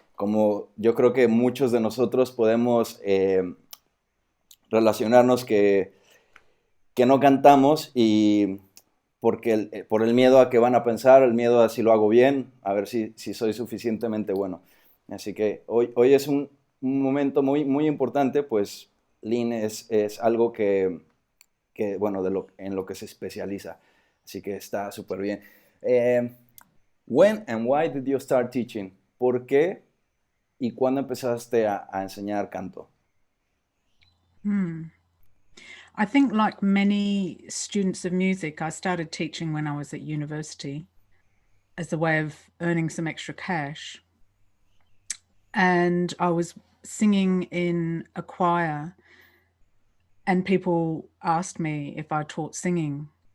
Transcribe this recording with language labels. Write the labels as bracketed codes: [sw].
[es] Como yo creo que muchos de nosotros podemos relacionarnos que no cantamos y por el miedo a que van a pensar, el miedo a si lo hago bien, a ver si soy suficientemente bueno. Así que hoy es un momento muy, muy importante, pues Line es algo bueno, en lo que se especializa. Así que está súper bien. [en] When and why did you start teaching? [es] ¿Por qué y cuándo empezaste a enseñar canto? [en] I think, like many students of music, I started teaching when I was at university as a way of earning some extra cash. And I was singing in a choir, and people asked me if I taught singing.